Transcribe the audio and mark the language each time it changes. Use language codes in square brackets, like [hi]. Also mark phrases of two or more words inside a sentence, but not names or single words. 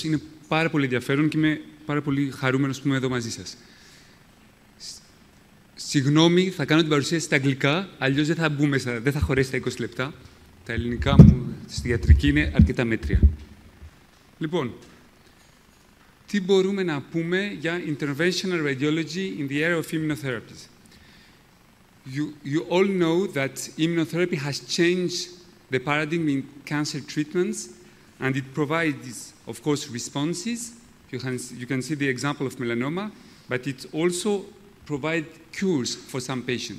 [el] Είναι πάρα πολύ ενδιαφέρον και είμαι πάρα πολύ χαρούμενος που είμαι εδώ μαζί σας. Συγγνώμη, θα κάνω την παρουσίαση στα αγγλικά, αλλιώς δεν θα χωρέσει τα 20 λεπτά. Τα ελληνικά μου στη ιατρική είναι αρκετά μέτρια. Λοιπόν, τι μπορούμε να πούμε για [en] Interventional Radiology in the area of immunotherapies? You all know that immunotherapy has changed the paradigm in cancer treatments, and it provides, of course, responses. You can see the example of melanoma, but it also provides cures for some patients.